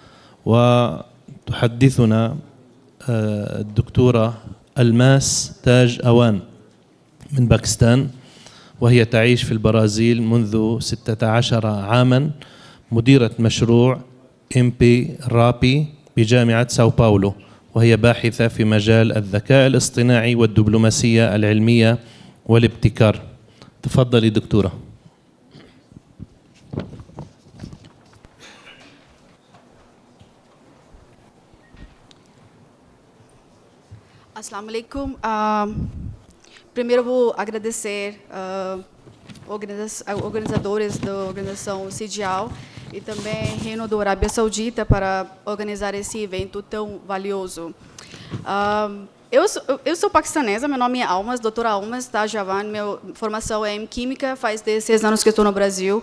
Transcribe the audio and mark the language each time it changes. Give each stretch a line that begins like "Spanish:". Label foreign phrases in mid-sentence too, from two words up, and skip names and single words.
Arabic: وتحدثنا الدكتورة ألماس تاج أوان من باكستان، وهي تعيش في البرازيل منذ 16 عاما، مديرة مشروع إمبي رابي بجامعة ساو باولو، وهي باحثة في مجال الذكاء الاصطناعي والدبلوماسية العلمية والابتكار. تفضلي دكتورة. السلام عليكم.
Portuguese: Primeiro vou agradecer organizadores da organização CIDIAL e também Reino da Arábia Saudita para organizar esse evento tão valioso. Eu sou paquistanesa, meu nome é Almas, doutora Almas Tajavan, minha formação é em Química, faz 16 anos que estou no Brasil.